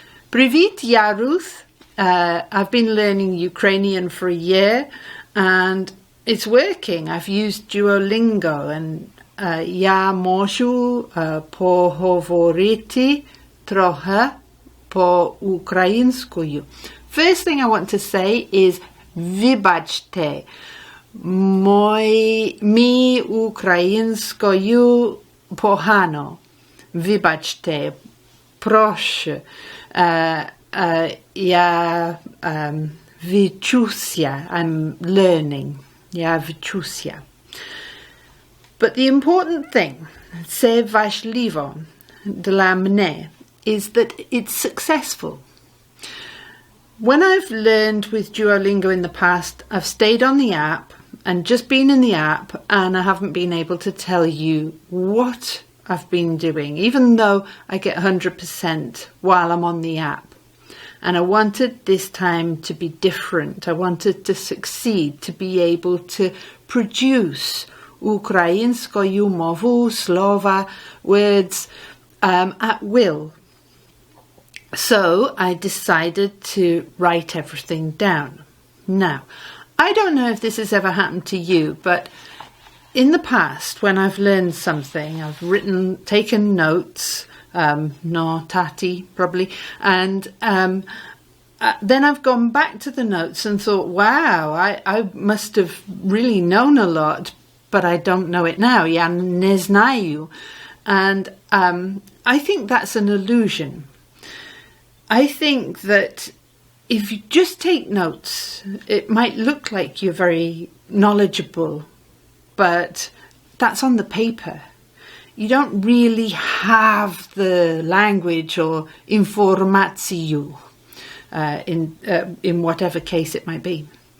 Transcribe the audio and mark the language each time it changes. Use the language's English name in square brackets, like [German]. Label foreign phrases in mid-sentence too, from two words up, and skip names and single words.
[Ukrainian] Привет, я Ruth. [English] I've been learning Ukrainian for a year and it's working. I've used Duolingo and [Ukrainian] я можу поговорити трохи по-українською. [English] First thing I want to say is вибачте. [Ukrainian] Мій українською погано. Вибачте. Прошу. Я вчуся. [English] I'm learning. [Ukrainian] Я вчуся. [English] But the important thing, [Ukrainian] це важливо для мене, [English] is that it's successful. When I've learned with Duolingo in the past, I've stayed on the app and just been in the app, and I haven't been able to tell you what I've been doing, even though I get 100% while I'm on the app. And I wanted this time to be different. I wanted to succeed, to be able to produce [Ukrainian] українською мову, [English] slova, words at will. So I decided to write everything down. Now, I don't know if this has ever happened to you, but in the past, when I've learned something, I've taken notes, notati probably, and then I've gone back to the notes and thought, wow, I must have really known a lot, but I don't know it now. [Ukrainian] Я не знаю. [English] And I think that's an illusion. I think that if you just take notes, it might look like you're very knowledgeable, but that's on the paper. You don't really have the language or informáciu in whatever case it might be.